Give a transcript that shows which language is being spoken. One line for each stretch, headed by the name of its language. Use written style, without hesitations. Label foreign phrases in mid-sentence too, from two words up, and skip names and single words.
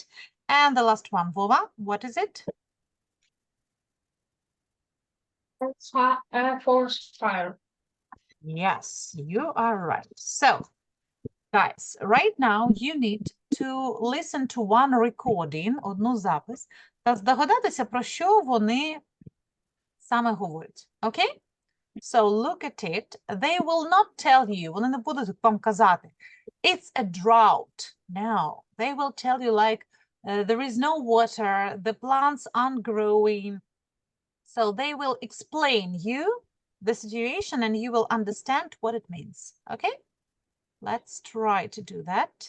English: And the last one, Vova, what is it? Forest fire. Yes, you are right. So, guys, right now you need to listen to one recording,
Ukrainian: одну запис, та здогадатися, про що вони саме говорять. Окей?
English: So look at it. They will not tell you,
Ukrainian: вони не будуть вам казати,
English: it's a drought. No, they will tell you like, there is no water, the plants aren't growing. So they will explain you the situation and you will understand what it means. Okay, let's try to do that.